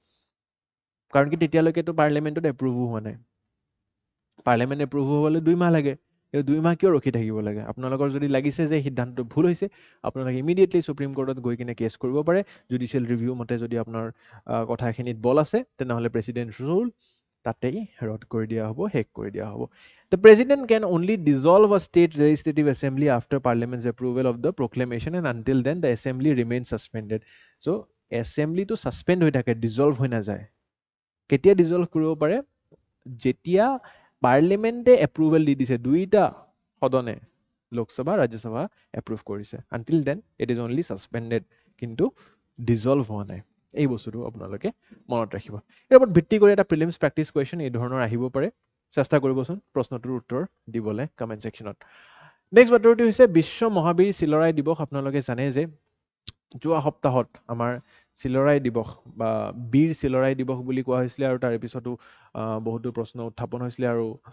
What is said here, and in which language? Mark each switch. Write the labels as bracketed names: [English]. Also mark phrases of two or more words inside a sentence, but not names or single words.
[Assamese] কাৰণ কি তেতিয়ালৈকেতো পাৰ্লিয়ামেণ্টত এপ্ৰুভো হোৱা নাই পাৰ্লিয়ামেণ্ট এপ্ৰুভ হ'বলৈ 2 মাহ লাগে এই 2 মাহ কিয় ৰখি থাকিব লাগে আপোনালোকৰ যদি লাগিছে যে সিদ্ধান্তটো ভুল হৈছে আপোনালোকে ইমিডিয়েটলি সুপ্ৰিম কোৰ্টত গৈ কিনে কেছ কৰিব পাৰে [English] judicial review [Assamese] মতে যদি আপোনাৰ কথাখিনিত বল আছে তেনেহ'লে [English] president rule [Assamese] তাতেই ৰদ কৰি দিয়া হ'ব শেষ কৰি দিয়া হ'ব [English] The president can only dissolve a state legislative assembly after parliament's approval of the proclamation and until then the assembly remains suspended so assembly [Assamese] to suspend হৈ থাকে dissolve হৈ নাযায় কেতিয়া dissolve কৰিব পাৰে যেতিয়া পাৰ্লিয়ামেণ্টে এপ্ৰুভেল দি দিছে দুইটা সদনে লোকসভা ৰাজ্যসভা এপ্ৰুভ কৰিছে [English] until then it is only suspended [Assamese] কিন্তু ডিজলভ হোৱা নাই এই বস্তুটো আপোনালোকে মনত ৰাখিব ইয়াৰ ওপৰত ভিত্তি কৰি এটা [English] prelims practice question [Assamese] এই ধৰণৰ আহিব পাৰে চেষ্টা কৰিবচোন প্ৰশ্নটোৰ উত্তৰ দিবলৈ [English] comment section [Assamese] নেক্সট বাতৰিটো হৈছে বিশ্ব মহাবীৰ চিলৰাই দিৱস আপোনালোকে জানে যে যোৱা সপ্তাহত আমাৰ চিলৰাই দিৱস বা বীৰ চিলৰাই দিৱস বুলি কোৱা হৈছিলে আৰু তাৰে পিছতো বহুতো প্ৰশ্ন উত্থাপন হৈছিলে আৰু